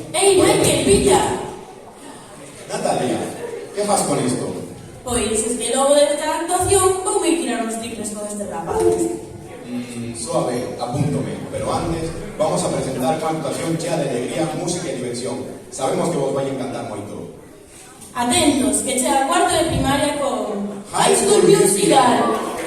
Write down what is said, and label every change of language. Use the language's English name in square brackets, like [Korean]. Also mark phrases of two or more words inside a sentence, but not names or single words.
[Spanish] Ei, Michael, pilla! Natalia, ¿qué fas con esto? [Galician] Pois, es que logo desta actuación vou me tirar uns triples con este rapaz. [Spanish] Suave, apúntome, pero antes vamos a presentar una actuación chea de alegría, música y diversión. [Galician] Sabemos que vos vai encantar moito. Atentos, que chega cuarto de primaria con High School Musical.